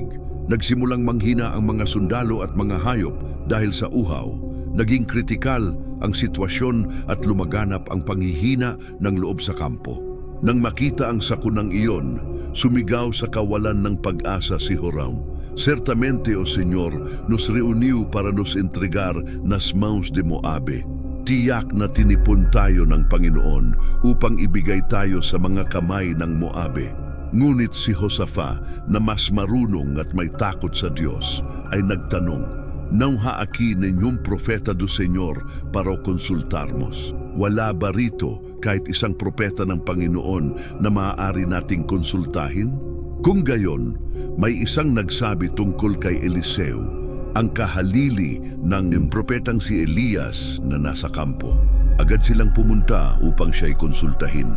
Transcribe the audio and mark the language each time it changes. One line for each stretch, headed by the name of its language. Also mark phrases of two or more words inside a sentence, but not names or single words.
Filipino: Nagsimulang manghina ang mga sundalo at mga hayop dahil sa uhaw. Naging kritikal ang sitwasyon at lumaganap ang panghihina ng loob sa kampo. Nang makita ang sakunang iyon, sumigaw sa kawalan ng pag-asa si Joram.
Portuguese: Certamente, O Señor, nos reuniu para nos entregar nas mãos de Moabe.
Filipino: Tiyak na tinipon tayo ng Panginoon upang ibigay tayo sa mga kamay ng Moabe. Ngunit si Josaphat, na mas marunong at may takot sa Diyos, ay nagtanong,
Portuguese: "Não há aqui nenhum profeta do Senhor para o consultarmos?"
Filipino: Wala ba rito kahit isang propeta ng Panginoon na maaari nating konsultahin? Kung gayon, may isang nagsabi tungkol kay Eliseo, ang kahalili ng propetang si Elias na nasa kampo. Agad silang pumunta upang siya'y konsultahin.